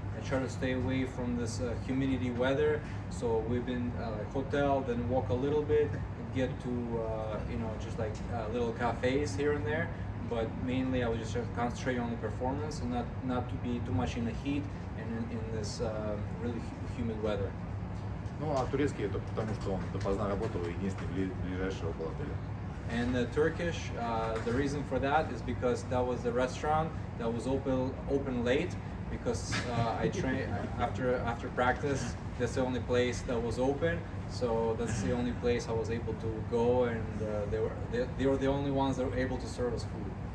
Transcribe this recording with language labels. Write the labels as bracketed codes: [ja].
[en] I try to stay away from this humidity weather. So we've been hotel, then walk a little bit, get to just like little cafes here and there. But mainly I was just concentrating on the performance and not to be too much in the heat and in this really humid weather. [ru] Ну, а турецкий это потому, что он допоздна работал, единственный ближайший около отеля. [en] And the Turkish, the reason for that is because that was the restaurant that was open late. Because I train after practice. That's the only place that was open. So that's the only place I was able to go, and they were the only ones that were able to serve us food.